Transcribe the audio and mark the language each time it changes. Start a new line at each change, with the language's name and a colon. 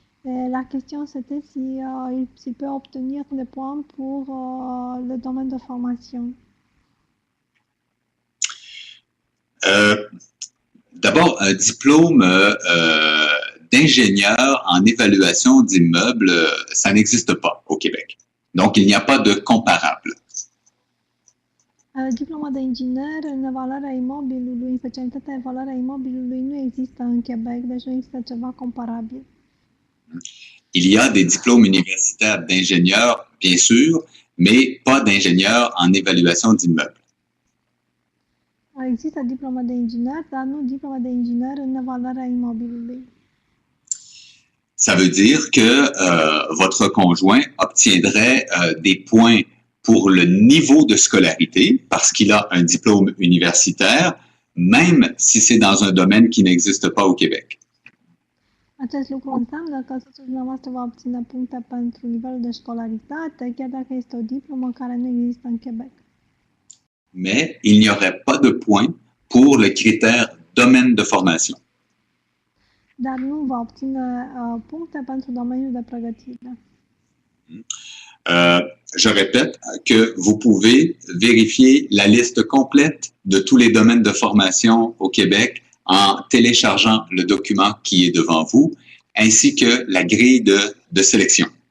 French: Et la question c'était s'il peut obtenir des points pour le domaine de formation. D'abord, un diplôme d'ingénieur en évaluation d'immeubles, ça n'existe pas au Québec. Donc, il n'y a pas de comparable.
Romanian: Diploma de inginer în evaluarea imobilului, în specialitatea evaluarea imobilului nu există în Quebec, deci nu există ceva comparabil.
French: Il y a des diplômes universitaires d'ingénieurs, bien sûr, mais pas d'ingénieurs en évaluation d'immeubles.
Romanian: Există diploma de inginer, dar nu diploma de inginer în evaluarea imobilului.
French: Ça veut dire que votre conjoint obtiendrait des points pour le niveau de scolarité parce qu'il a un diplôme universitaire, même si c'est dans un domaine qui n'existe pas au Québec.
Romanian: Acest lucru înseamnă că soțul dumneavoastră va obține puncte pentru nivelul de școlaritate, chiar dacă este o diplomă care nu există în Quebec.
French: Mais il n'y aurait pas de points pour le critère domaine de formation.
Romanian: Dar nu va obține puncte pentru domeniul de pregătire.
French: Je répète que vous pouvez vérifier la liste complète de tous les domaines de formation au Québec en téléchargeant le document qui est devant vous, ainsi que la grille de sélection.